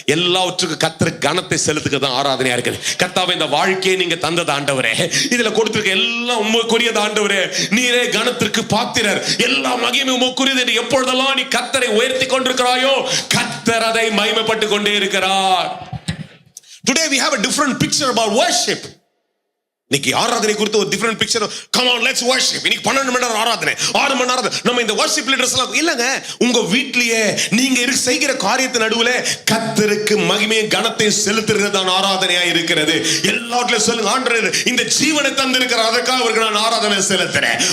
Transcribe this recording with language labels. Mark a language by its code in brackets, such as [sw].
[ta] எல்லாவற்றுக்கும் கர்த்தருக்கு கனத்தை செலுத்துக்கு தான் ஆராதனையா இருக்குது. கர்த்தாவே, இந்த வாழ்க்கையை நீங்க தந்தது ஆண்டவரே, இதுல கொடுத்திருக்க எல்லாம் உமக்குரியது ஆண்டவரே, நீரே கனத்திற்கு பாத்திரர், எல்லா மகிமை உமக்குரியது என்று எப்பொழுதெல்லாம் நீ கர்த்தரை உயர்த்தி கொண்டிருக்கிறாயோ கர்த்தர் அதை மகிமைப்பட்டு கொண்டே இருக்கிறார். [en] Today we have a different picture about worship. [ta] இன்னைக்கு ஆராதனை குறித்து ஒரு different picture. [en] Come on, let's worship. [ta] இன்னைக்கு 12 மணி நேரம் ஆராதனை, 6 மணி நேரம் நம்ம இந்த worship leaders எல்லாம் இல்லங்க. உங்க வீட்லயே நீங்க செய்கிற காரியத்தின் நடுவுல கர்த்தருக்கு மகிமையும் கனத்தையும் செலுத்துறது தான் ஆராதனையா இருக்கிறது. எல்லாவற்றிலும் சொல்லுங்க, ஆண்டவர் இந்த ஜீவனை தந்திருக்கிறார், அதற்காக அவருக்கு நான் ஆராதனை செலுத்துறேன்.